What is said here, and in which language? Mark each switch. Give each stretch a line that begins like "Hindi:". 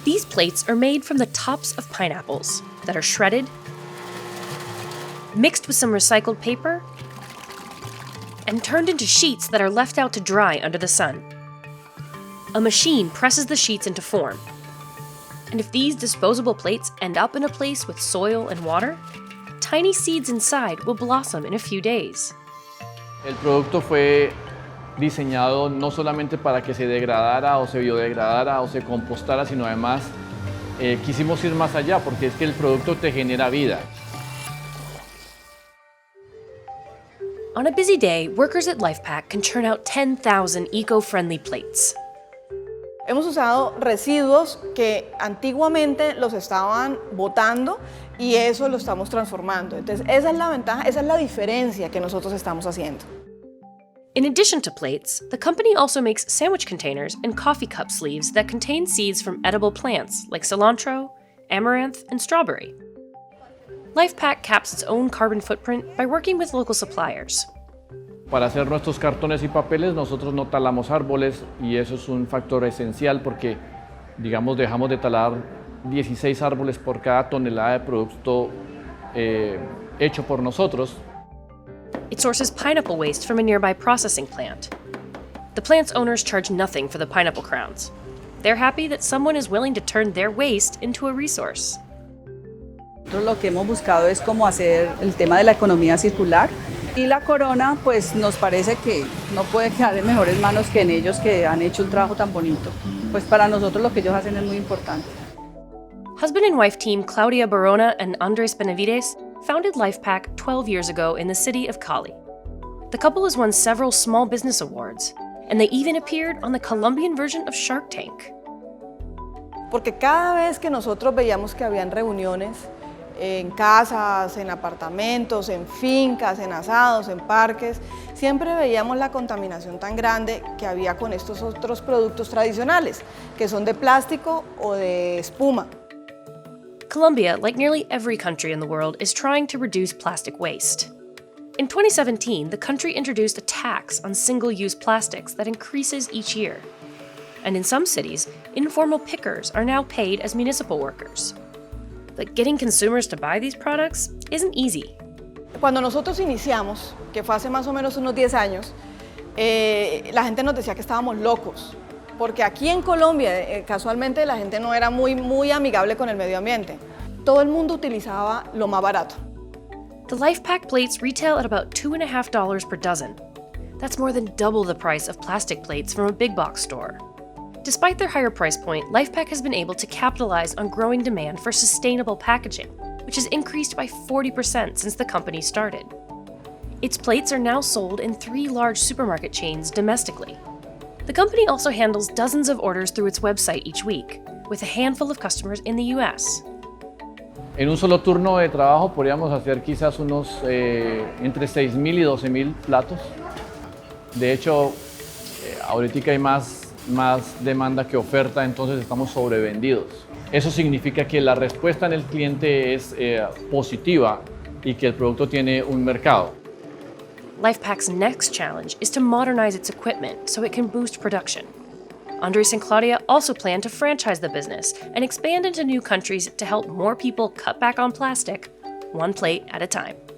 English: plates are made from the tops of pineapples that are shredded, mixed with some recycled paper, and turned into sheets that are left out to dry under the sun. A machine presses the sheets into form. And if these disposable plates end up in a place with soil and water, tiny seeds inside will blossom in a few days.
Spanish: El producto fue diseñado no solamente para que se degradara o se biodegradara o se compostara, sino además quisimos ir más allá porque es que el producto te genera vida.
English: On a busy day, workers at LifePack can churn out 10,000 eco-friendly plates.
Spanish: Hemos usado residuos que antiguamente los estaban botando y eso lo estamos transformando. Entonces, esa es la ventaja, esa es la diferencia que nosotros estamos haciendo.
English: In addition to plates, the company also makes sandwich containers and coffee cup sleeves that contain seeds from edible plants like cilantro, amaranth, and strawberry. LifePack caps its own carbon footprint by working with local suppliers.
Spanish: Para hacer nuestros cartones y papeles nosotros no talamos árboles y eso es un factor esencial porque, digamos, dejamos de talar 16 árboles por cada tonelada de producto hecho por nosotros.
English: It sources pineapple waste from a nearby processing plant. The plant's owners charge nothing for the pineapple crowns. They're happy that someone is willing to turn their waste into a resource.
Spanish: Nosotros lo que hemos buscado es cómo hacer el tema de la economía circular y la corona pues nos parece que no puede quedar en mejores manos que en ellos que han hecho un trabajo tan bonito. Pues para nosotros lo que ellos hacen es muy importante.
English: Husband and wife team Claudia Barona and Andres Benavides founded LifePack 12 years ago in the city of Cali. The couple has won several small business awards, and they even appeared on the Colombian version of Shark Tank.
Spanish: Porque cada vez que nosotros veíamos que habían reuniones en casas, en apartamentos, en fincas, en asados, en parques, siempre veíamos la contaminación tan grande que había con estos otros productos tradicionales, que son de plástico o de espuma.
English: Colombia, like nearly every country in the world, is trying to reduce plastic waste. In 2017, the country introduced a tax on single-use plastics that increases each year. And in some cities, informal pickers are now paid as municipal workers. But getting consumers to buy these products isn't easy.
Spanish: Cuando nosotros iniciamos, que fue hace más o menos unos 10 años, la gente nos decía que estábamos locos, porque aquí en Colombia, casualmente, la gente no era muy amigable con el medio ambiente. Todo el mundo utilizaba lo más barato.
English: The LifePack plates retail at about $2.50 per dozen. That's more than double the price of plastic plates from a big box store. Despite their higher price point, LifePack has been able to capitalize on growing demand for sustainable packaging, which has increased by 40% since the company started. Its plates are now sold in 3 large supermarket chains domestically. The company also handles dozens of orders through its website each week, with a handful of customers in the US.
Spanish: En un solo turno de trabajo podríamos hacer quizás unos entre 6.000 y 12.000 platos. De hecho, ahorita hay más demanda que oferta, entonces estamos sobrevendidos. Eso significa que la respuesta en el cliente es positiva y que el producto tiene un mercado.
English: LifePack's next challenge is to modernize its equipment so it can boost production. Andres and Claudia also plan to franchise the business and expand into new countries to help more people cut back on plastic, one plate at a time.